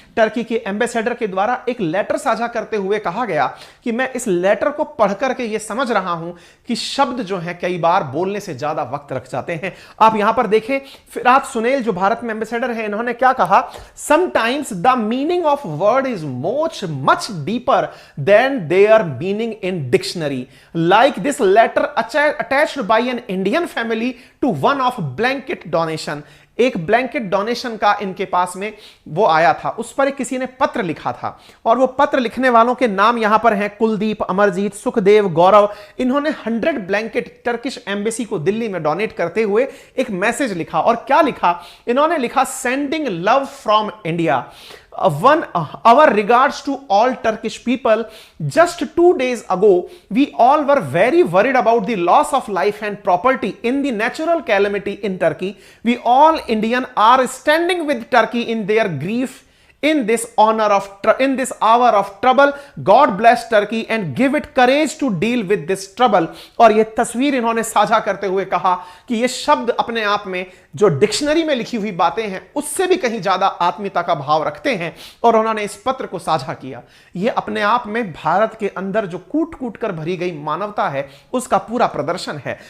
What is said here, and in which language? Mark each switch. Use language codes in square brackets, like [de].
[hi] Turkey के ambassador के द्वारा एक लेटर साझा करते हुए कहा गया कि मैं इस लेटर को पढ़ करके यह समझ रहा हूं कि शब्द जो है कई बार बोलने से ज्यादा वक्त रख जाते हैं। आप यहां पर देखें, फिरात सुनेल जो भारत में एम्बेसडर है, इन्होंने क्या कहा, [en] Sometimes the meaning of word is much deeper than their meaning in dictionary. Like this letter attached by an Indian family to one of blanket donation. [hi] एक ब्लैंकेट डोनेशन का इनके पास में वो आया था, उस पर किसी ने पत्र लिखा था और वो पत्र लिखने वालों के नाम यहां पर हैं कुलदीप, अमरजीत, सुखदेव, गौरव। इन्होंने 100 ब्लैंकेट टर्किश एम्बेसी को दिल्ली में डोनेट करते हुए एक मैसेज लिखा। और क्या लिखा इन्होंने, लिखा [en] Sending love from India, our regards to all Turkish people. Just 2 days ago we all were very worried about the loss of life and property in the natural calamity in Turkey. We all Indian are standing with Turkey in their grief in this hour of trouble. God bless Turkey and give it courage to deal with this trouble. [hi] और यह तस्वीर इन्होंने साझा करते हुए कहा कि ये शब्द अपने आप में जो डिक्शनरी में लिखी हुई बातें हैं उससे भी कहीं ज्यादा आत्मीयता का भाव रखते हैं और उन्होंने इस पत्र को साझा किया। यह अपने आप में भारत के अंदर जो कूट कूट कर भरी गई मानवता है उसका पूरा प्रदर्शन है।